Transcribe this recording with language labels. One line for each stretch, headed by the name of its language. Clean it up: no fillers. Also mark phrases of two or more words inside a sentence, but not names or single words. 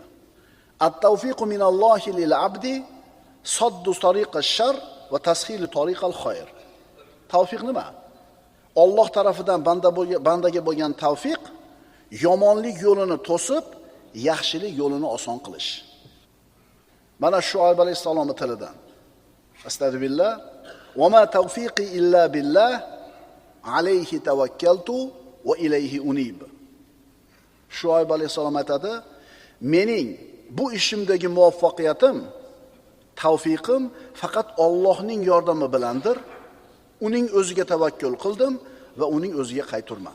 Arabic: التوفيق من الله للعبد سد طريق الشر وتسهيل طريق الخير.
Uzbek: Tavfiq nima? Alloh tarafidan bandaga bo'lgan tavfiq yomonlik yo'lini to'sib, yaxshilik yo'lini oson qilish. Mana Shuayb alayhisalomning tilidan.
Arabic: أستغفر الله. وما توفيقي إلا بالله عليه توكلت وإليه أنيب.
Uzbek: Shuayb alayhisalom aytadi, mening bu ishimdagi muvaffaqiyatim, tavfiqim faqat Allohning yordami bilandir. Uning o'ziga tavakkul qildim va uning o'ziga qayturman.